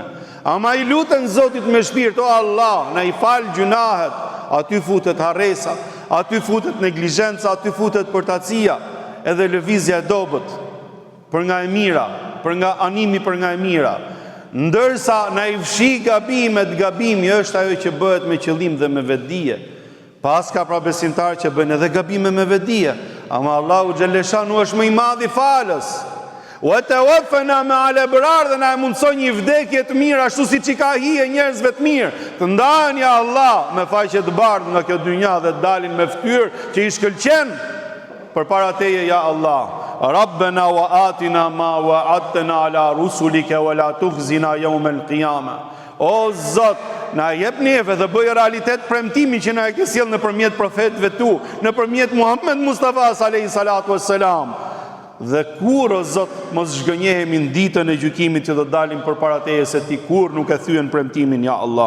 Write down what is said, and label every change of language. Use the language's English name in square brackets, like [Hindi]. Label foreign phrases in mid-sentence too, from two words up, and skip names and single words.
[Albanian] Ama i luten Zotit me shpirt, o Allah, na i fal gjunahet, aty futet harresa, aty futet neglizhenca, aty futet portacia, edhe lëvizja e dobët për nga e mira, për nga animi për nga e mira. Ndërsa na i fshi gabimet, gabimi është ajo që bëhet me qëllim dhe me vetdije. Pas ka pra besimtar që bëjnë edhe gabime me vetdije, ama Allahu Xheleshanu është më i madh i falës. [Arabic] وتوفنا مع الأبرار, [Albanian] dhe na e mundson një vdekje të mirë ashtu siç i ka hije njerëzve të mirë, të ndahen [Arabic] يا الله [Albanian] me faqe të bardhë nga kjo dynja dhe të dalin me fytyrë që i shkëlqen përpara teje [Arabic] يا الله. ربنا وآتنا ما وعدتنا على رسلك ولا تخزنا يوم القيامة. [Albanian] O Zot, na jep neve dhe bëj realitet premtimin që na e ke sjell nëpërmjet profetëve tu, nëpërmjet Muhammed Mustafa [Arabic] عليه الصلاة والسلام. [Albanian] Dhe kur, o Zot, mos zhgënjehemi në ditën e gjykimit që do dalim përpara teje, se ti kur nuk e thyen premtimin [Arabic] يا الله.